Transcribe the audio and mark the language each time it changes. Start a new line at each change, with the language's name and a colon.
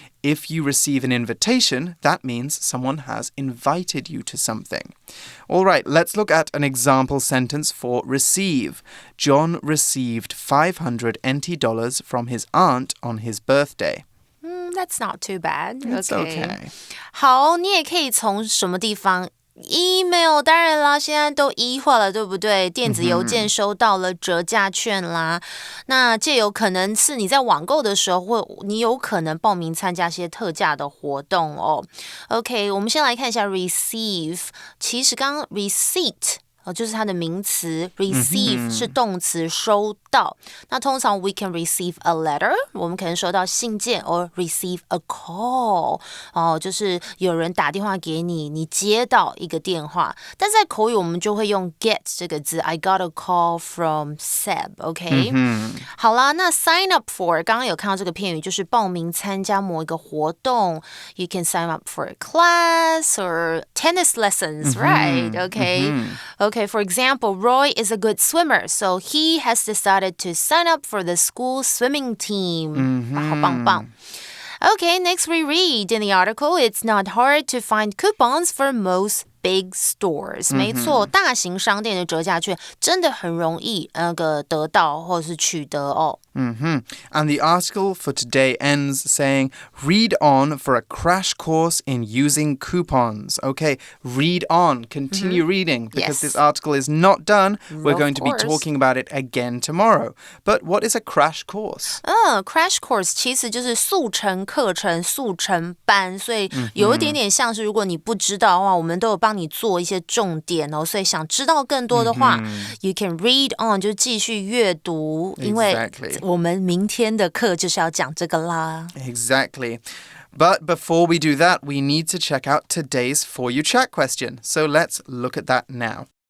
English: If you receive an invitation, that means someone has invited you to something. All right, let's look at an example sentence for receive. John received $500 NT from his aunt on his birthday. That's not too bad. It's okay.
Chinese: 好，你也可以从什么地方Email 当然啦现在都E化了对不对电子邮件收到了折价券啦那这有可能是你在网购的时候你有可能报名参加些特价的活动哦 OK 我们先来看一下 receive 其实刚刚 receipt就是它的名词 receive 是动词收到那通常
English: we can receive a letter
Chinese: 我们可能收到信件
English: or receive a call
Chinese: 就是有人打电话给你你接到一个电话但在口语我们就会用 get 这个字
English: I got a call from Seb
Chinese: OK 好啦那 sign up for 刚刚有看到这个片语就是报名参加某一个活动
English: You can sign up for a class or tennis lessons right
Chinese: OK
English: Okay, for example, Roy is a good swimmer, so he has decided to sign up for the school swimming team.
Chinese: 好棒棒。
English: Okay, next we read in the article, it's not hard to find coupons for most big stores.
Chinese: 没错，大型商店的折价券真的很容易得到或是取得哦。
English: And the article for today ends saying, read on for a crash course in using coupons. Okay, read on. Continue reading because this article is not done. We're going to be talking about it again tomorrow. But what is a crash course?
Chinese: Crash course 其实就是速成课程、速成班，所以有一点点像是如果你不知道的话，我们都有帮你做一些重点哦。所以想知道更多的话，
English: you can read on
Chinese: 就继续阅读，因为我们明天的课就是要讲这个啦。
English: Exactly. But before we do that, we need to check out today's For You Chat question. So let's look at that now.